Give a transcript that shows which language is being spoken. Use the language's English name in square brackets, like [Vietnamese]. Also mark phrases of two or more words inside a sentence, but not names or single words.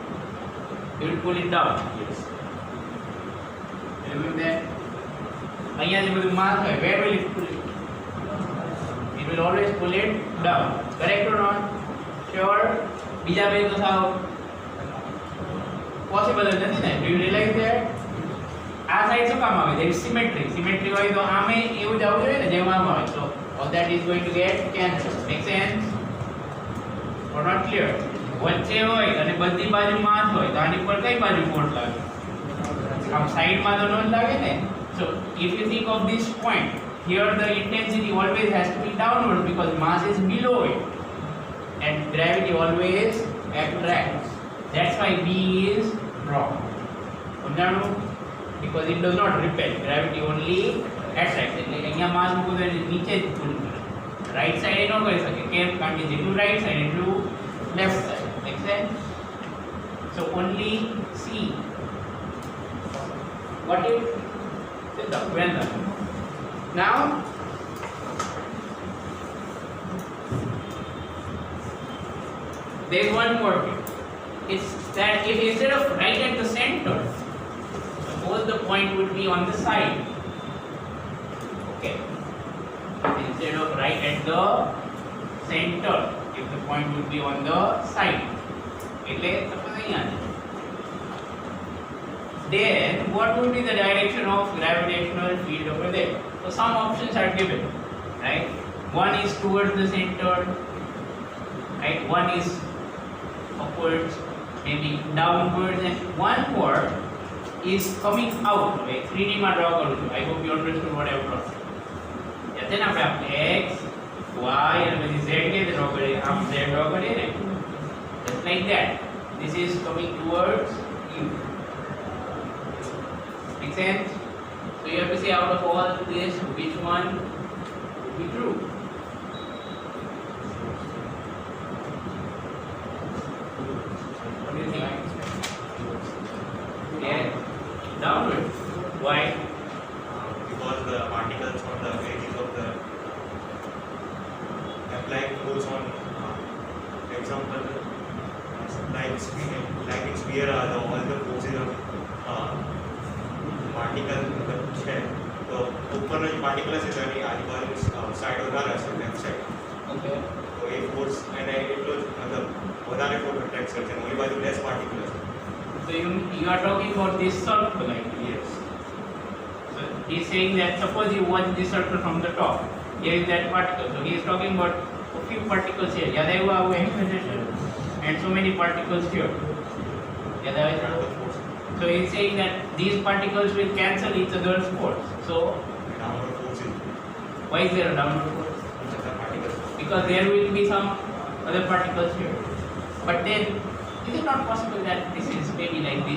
[English] You will pull it down. Yes. Remember that? [Gujarati] અહીંયા જે બધું માસ હોય, [English] where will it pull it? It will always pull it down. Correct or not? Sure. [Gujarati] બીજા બે તો સાવ possible જ નથી ને? [English] Do you realize that? [Gujarati] આ સાઈડ શું કામ આવે? [English] There is symmetry. [Gujarati] Symmetry હોય તો આમે એવું જ આવવું જોઈએ ને જેમ આમ આવે. [English] So all that is going to get cancelled. Make sense? Or not clear? [Gujarati] વચ્ચે હોય અને બધી બાજુ માસ હોય તો આની પર કઈ બાજુ ફોર્સ લાગે? આમ સાઈડમાં તો ન જ લાગે ને? [English] So if you think of this point, here the intensity always has to be downward because mass is below it and gravity always attracts. That's why B is wrong. [Gujarati] સમજાણું? [English] Because it does not repel, gravity only attracts. [Gujarati] એટલે અહીંયા માસ મૂકો તો એને નીચે જ પુલ કરે. રાઈટ સાઈડ એ ન કરી શકે. કેમ? કારણ કે જેટલું રાઈટ સાઈડ એટલું લેફ્ટ સાઈડ. [English] Make sense? So only C. What if? Well done. Now there is one more thing. It's that if instead of right at the center, suppose the point would be on the side. Okay. Instead of right at the center, if the point would be on the side. [Gujarati] એટલે suppose અહીંયા છે. [English] Then what would be the direction of gravitational field over there? So some options are given, right? One is towards the center, right? One is upwards, maybe downwards, and one part is coming out. [Gujarati] Like 3D માં draw કરું છું. [English] I hope you understood what I have drawn. [Gujarati] યાદ છે ને આપણે x, y અને પછી z કે draw કરીએ. આમ z draw કરીએ ને. [English] Just like that. This is coming towards you. Make sense? So you have to say out of all this, which one would be true? What do you think? Yeah, downward. Why? Because the particles on the edges of the applying force on, example, like in sphere, all the forces of particle in the shell. [Hindi] तो ऊपर जो पार्टिकल है त्यानी आजूबाजू साइड होता [Gujarati] રહેશે લેફ્ટ સાઈડ. [English] Okay. [Gujarati] તો એ ફોર્સ એને એટલો જ મતલબ વધારે ફોર્સ અટ્રેક્ટ કરશે અને ઓલી બાજુ લેસ પાર્ટિકલ હશે. [English] So you are talking about this circle, like Yes. so he's saying that suppose you watch this circle from the top. Here is that particle. So he is talking about a few particles here. [Gujarati] યાદ આવ્યું આવું expression? [English] And so many particles here. [Gujarati] યાદ આવે છે? [English] So he is saying that these particles will cancel each other's force. So Downward force is why is there a downward force? the particle. Because there will be some other particles here. But then, is it not possible that this is maybe like this?